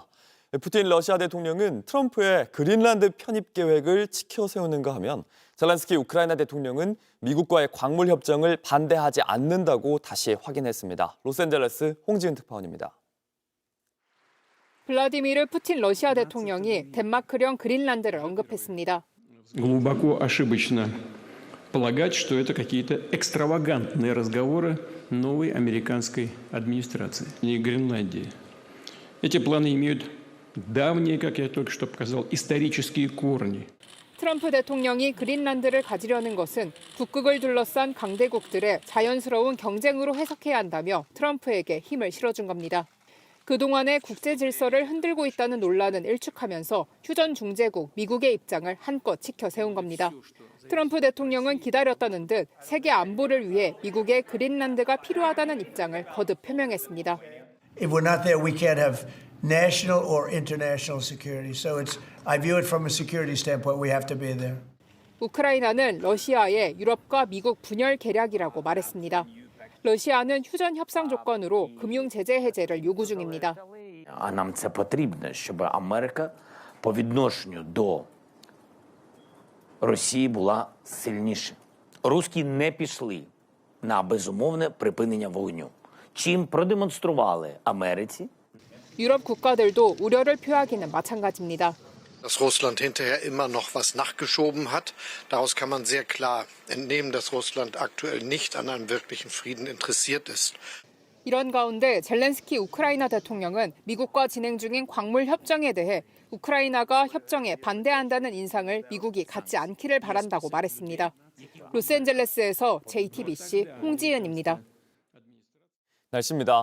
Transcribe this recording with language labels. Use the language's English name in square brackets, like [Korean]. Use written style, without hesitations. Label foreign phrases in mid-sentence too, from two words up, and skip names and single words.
[Korean] 푸틴 러시아 대통령은 트럼프의 그린란드 편입 계획을 지켜 세우는가 하면 젤렌스키 우크라이나 대통령은 미국과의 광물 협정을 반대하지 않는다고 다시 확인했습니다. 로스앤젤레스 홍지은 특파원입니다. 블라디미르 푸틴 러시아 대통령이 덴마크령 그린란드를 언급했습니다. [Russian] Глубоко ошибочно полагать, что это какие-то экстравагантные разговоры новой американской администрации и Гренландии. Эти планы имеют давние, как я только что показал, исторические корни. [Korean] 트럼프 대통령이 그린란드를 가지려는 것은 북극을 둘러싼 강대국들의 자연스러운 경쟁으로 해석해야 한다며 트럼프에게 힘을 실어준 겁니다. 그동안의 국제 질서를 흔들고 있다는 논란은 일축하면서 휴전 중재국 미국의 입장을 한껏 지켜 세운 겁니다. 트럼프 대통령은 기다렸다는 듯 세계 안보를 위해 미국의 그린란드가 필요하다는 입장을 거듭 표명했습니다. [English] If we're not there, we can't have national or international security. So I view it from a security standpoint. We have to be there. [Korean] 우크라이나는 러시아의 유럽과 미국 분열 계략이라고 말했습니다. 러시아는 휴전 협상 조건으로 금융 제재 해제를 요구 중입니다. [Ukrainian] А нам це потрібно, щоб Америка по відношенню до Росії була сильніша. Руські не пішли на безумовне припинення вогню. Чим продемонстрували Америці? [Korean] 유럽 국가들도 우려를 표하기는 마찬가지입니다. [German] Dass Russland hinterher immer noch was nachgeschoben hat. Daraus kann man sehr klar entnehmen, dass Russland aktuell nicht an einem wirklichen Frieden interessiert ist. [Korean] 이런 가운데 젤렌스키 우크라이나 대통령은 미국과 진행 중인 광물 협정에 대해 우크라이나가 협정에 반대한다는 인상을 미국이 갖지 않기를 바란다고 말했습니다. 로스앤젤레스에서 JTBC 홍지은입니다. 날씨입니다.